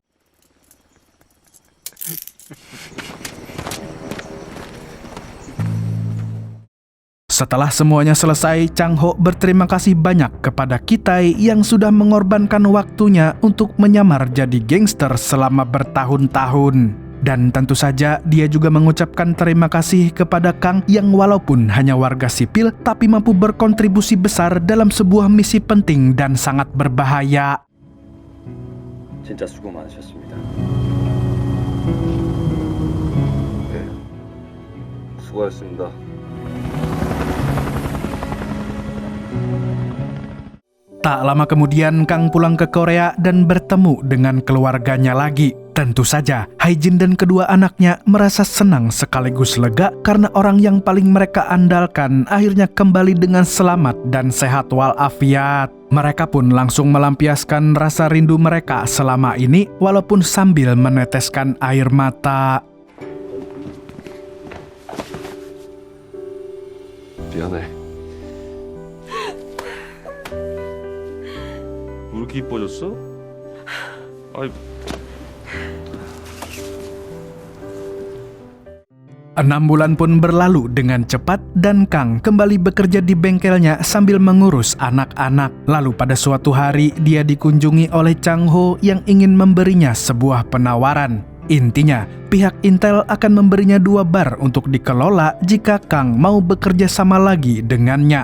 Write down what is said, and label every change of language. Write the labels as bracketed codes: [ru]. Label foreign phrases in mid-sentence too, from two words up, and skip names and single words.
[id] Setelah semuanya selesai, Chang Ho berterima kasih banyak kepada Kitai yang sudah mengorbankan waktunya untuk menyamar jadi gangster selama bertahun-tahun. Dan tentu saja dia juga mengucapkan terima kasih kepada Kang yang walaupun hanya warga sipil tapi mampu berkontribusi besar dalam sebuah misi penting dan sangat berbahaya. [ko] 진짜 수고 많으셨습니다. 네, 수고하셨습니다. [id] Tak lama kemudian, Kang pulang ke Korea dan bertemu dengan keluarganya lagi. Tentu saja, Haijin dan kedua anaknya merasa senang sekaligus lega karena orang yang paling mereka andalkan akhirnya kembali dengan selamat dan sehat walafiat. Mereka pun langsung melampiaskan rasa rindu mereka selama ini walaupun sambil meneteskan air mata. [ko] 미안해. 왜 이렇게 이뻐졌어? 아이. [id] 6 bulan pun berlalu dengan cepat dan Kang kembali bekerja di bengkelnya sambil mengurus anak-anak. Lalu pada suatu hari dia dikunjungi oleh Chang Ho yang ingin memberinya sebuah penawaran. Intinya, pihak Intel akan memberinya 2 bar untuk dikelola jika Kang mau bekerja sama lagi dengannya.